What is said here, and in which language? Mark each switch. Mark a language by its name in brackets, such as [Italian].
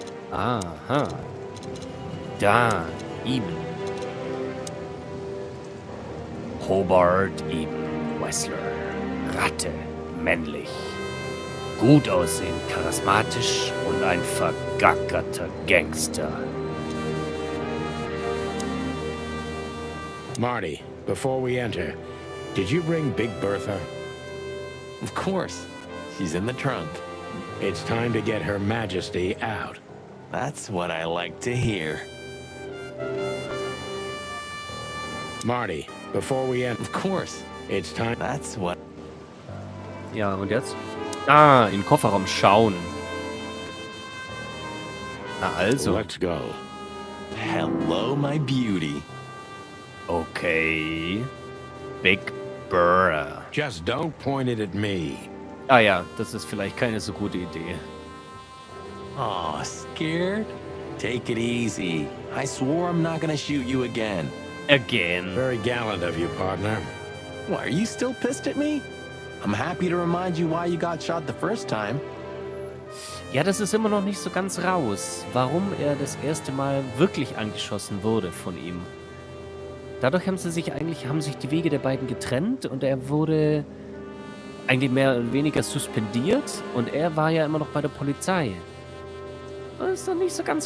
[German] Aha. Da, Eben. Hobart Eben, Wessler. Ratte, männlich. Gut aussehen, charismatisch und ein vergackerter Gangster. [English] Marty, before we enter, did you bring Big Bertha? Of course. She's in the trunk. It's time to get Her Majesty out. That's what I like to hear. Marty, before we enter, Of course. it's time. That's what... [German] Ja, und jetzt? Ah, in den Kofferraum schauen. Na also. [English] Let's go. Hello, my beauty. Okay. Big Brr. Just don't point it at me. [German] Ah ja, das ist vielleicht keine so gute Idee. [English] Aw, scared? Take it easy. I swore I'm not gonna shoot you again. Again. Very gallant of you, partner. Why, are you still pissed at me? I'm happy to remind you why you got shot the first time. [German] Ja, das ist immer noch nicht so ganz raus, warum er das erste Mal wirklich angeschossen wurde von ihm. Dadurch haben sich die Wege der beiden getrennt und er wurde eigentlich mehr oder weniger suspendiert und er war ja immer noch bei der Polizei. Das ist noch nicht so ganz